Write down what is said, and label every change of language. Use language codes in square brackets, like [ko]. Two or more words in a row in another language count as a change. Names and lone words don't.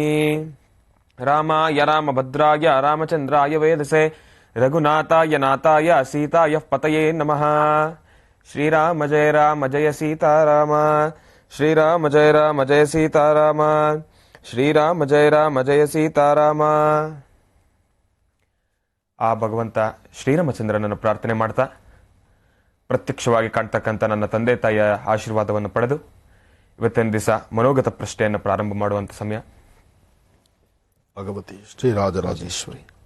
[sa] रामाय रामभद्राय रामचन्द्राय वेदसे रघुनाथाय नाथाय सीताय पतये नमः। श्रीराम जय सीताराम, श्रीराम जय सीताराम, श्रीराम जय सीताराम। [kn] ಆ ಭಗವಂತ ಶ್ರೀರಾಮಚಂದ್ರನನ್ನು ಪ್ರಾರ್ಥನೆ ಮಾಡ್ತಾ ಪ್ರತ್ಯಕ್ಷವಾಗಿ ಕಾಣ್ತಕ್ಕಂಥ ನನ್ನ ತಂದೆ ತಾಯಿಯ ಆಶೀರ್ವಾದವನ್ನು ಪಡೆದು ಇವತ್ತಿನ ದಿವಸ ಮನೋಗತ ಪ್ರಶ್ನೆಯನ್ನು ಪ್ರಾರಂಭ ಮಾಡುವಂತ ಸಮಯ. ಭಗವತಿ ಶ್ರೀರಾಜರಾಜೇಶ್ವರಿ.